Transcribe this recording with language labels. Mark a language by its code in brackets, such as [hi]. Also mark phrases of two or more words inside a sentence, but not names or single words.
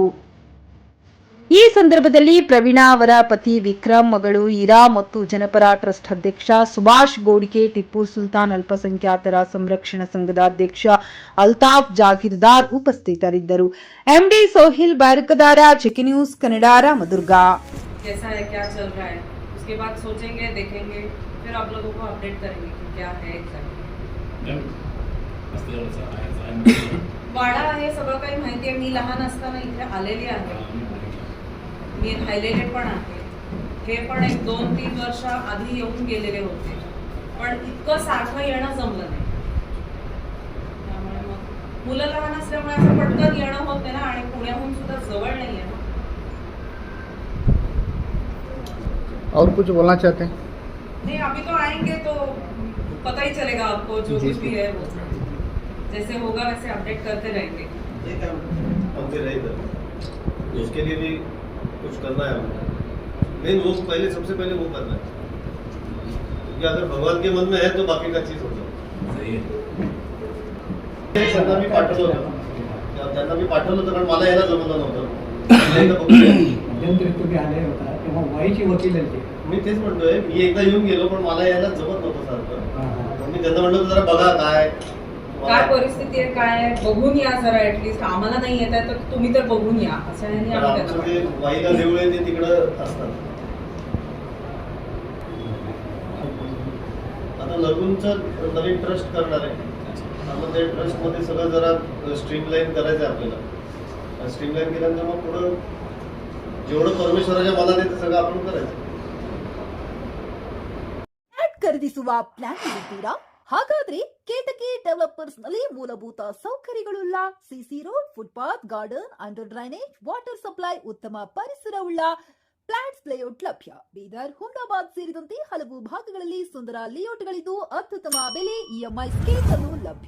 [kn] ಈ ಸಂದರ್ಭದಲ್ಲಿ ಪ್ರವೀಣ ಅವರ ಪತಿ ವಿಕ್ರಮ್, ಮಗಳು ಈರಾ ಮತ್ತು ಜನಪರ ಟ್ರಸ್ಟ್ ಅಧ್ಯಕ್ಷ ಸುಭಾಷ್ ಗೋಡಿಕೆ, ಟಿಪ್ಪು ಸುಲ್ತಾನ್ ಅಲ್ಪಸಂಖ್ಯಾತರ ಸಂರಕ್ಷಣಾ ಸಂಘದ ಅಧ್ಯಕ್ಷ ಅಲ್ತಾಫ್ ಜಾಗೀರ್ದಾರ್ ಉಪಸ್ಥಿತರಿದ್ದರು. ಎಂಡಿ ಸೋಹಿಲ್ ಬಾರಕದಾರ, ಚೆಕ್ ನ್ಯೂಸ್ ಕನ್ನಡ, ರಾಮದುರ್ಗ. [mr] वाडा हे सगळं काही माहिती आहे. मी लहान असताना इथे आलेली आहे. मी हायलाइटेड पण आहे. हे पण एक 2-3 वर्ष आधी येऊन गेलेले होते, पण इतकं सारखं येणं जमलं नाही. त्यामुळे मग मुलं लहान असल्यामुळे असं पटकन येणं होत नाही ना, आणि पुण्याहून सुद्धा जवळ नाहीये ना. [hi] और कुछ बोलना चाहते हैं? नहीं, अभी तो आएंगे तो पता ही चलेगा आपको, जो कुछ भी है वो जैसे होगा वैसे अपडेट करते रहेंगे. उसके लिए भी कुछ करना है हमको. मेन वो सबसे पहले वो करना है, क्योंकि अगर भगवान के मन में है तो बाकी का चीज होता है. [mr] त्यांना मी पाठवलं होतं कारण मला यायला जमलं नव्हतं. मध्यंतरी तुम्ही आले होता तेव्हा वाईची वकील आहे. मी तेच म्हणतोय, मी एकदा येऊन गेलो पण मला यायला जमत नव्हतं सारखं. मी त्यांना म्हणलं जरा बघा काय परिस्थिती आहे, काय बघून या जरा. ऍटलीस्ट आम्हाला नाही येत आहे तर तुम्ही तर बघून या असं वाईला देऊळ आहे ते तिकडं असतात. आता लगूनचं नवीन ट्रस्ट करणार आहे. मग त्या ट्रस्ट मध्ये सगळं जरा स्ट्रीमलाईन करायचं आहे आपल्याला. स्ट्रीमलाईन केल्यानंतर मग पुढं जेवढं परमेश्वराच्या मनात आहे ते सगळं आपण करायचं. [kn] ಖರೀದಿಸುವ ಪ್ಲಾನ್ ಇದ್ದೀರಾ? ಹಾಗಾದ್ರೆ ಕೇತಕಿ ಡೆವಲಪರ್ಸ್ ನಲ್ಲಿ ಮೂಲಭೂತ ಸೌಕರ್ಯಗಳುಳ್ಳ [en] CC road, footpath, garden, under drainage, water supply, [kn] ಉತ್ತಮ ಪರಿಸರವುಳ್ಳ [en] flats layout [kn] ಲಭ್ಯ. ಬೀದರ್, ಹುಮ್ನಾಬಾದ್ ಸೇರಿದಂತೆ ಹಲವು ಭಾಗಗಳಲ್ಲಿ ಸುಂದರ ಲೇಔಟ್ಗಳಿದ್ದು ಅತ್ಯುತ್ತಮ ಬೆಲೆ, [en] EMI schemes [kn] ಅನ್ನು ಲಭ್ಯ.